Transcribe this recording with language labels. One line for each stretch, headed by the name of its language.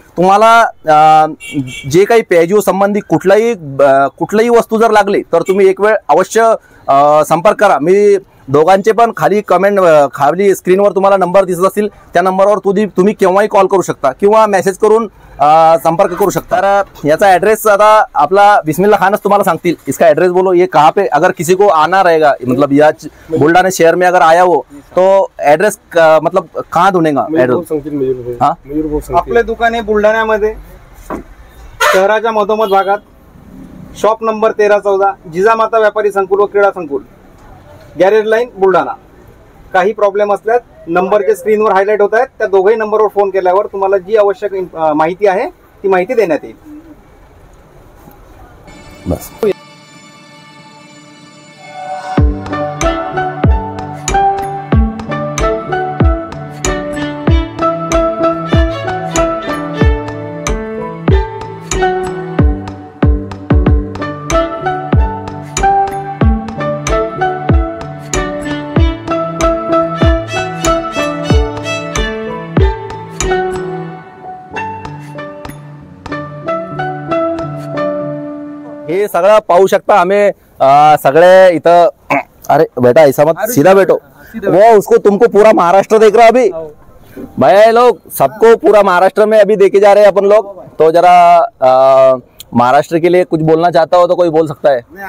Marathi: तुम्हाला जे काही पेजो संबंधी कुठलीही वस्तू जर लागली तर तुम्ही एक वेळ अवश्य संपर्क करा। मी दोघांचे पण खाली स्क्रीनवर तुम्हाला नंबर दिसत असतील, त्या नंबरवर तुम्ही केव्हाही कॉल करू शकता किंवा मेसेज करून संपर्क करू शकता। तर याचा एड्रेस आता आपला बिस्मिल्ला खानच तुम्हाला सांगतील।
Hindi: इसका एड्रेस बोलो, ये कहाँ पे अगर किसी को आना रहेगा, मतलब या बुलढाणा शहर में अगर आया हो तो एड्रेस मतलब कहाँ ढूंढेगा?
Marathi: एड्रेस आपले दुकान आहे बुलढाण्यामध्ये शहराच्या मधोमध भागात, शॉप नंबर 13-14, जिजामाता व्यापारी संकुल व क्रीडा संकुल, गॅरेज लाईन, बुलढाणा. काही प्रॉब्लेम असल्यास नंबर जे स्क्रीनवर हायलाइट होत आहेत त्या दोघही नंबरवर फोन केल्यावर तुम्हाला जी आवश्यक माहिती आहे ती माहिती देण्यात येईल. बस. हे सगळं पाहू शकता आम्ही सगळे इथं.
Hindi: अरे बेटा ऐसा मत, सीधा बैठो. वो उसको तुमको पूरा महाराष्ट्र देख रहा अभी. भाई लोग सबको पूरा महाराष्ट्र में अभी देखे जा रहे हैं अपन लोग. तो जरा महाराष्ट्र के लिए कुछ बोलना चाहता हो तो कोई बोल सकता है.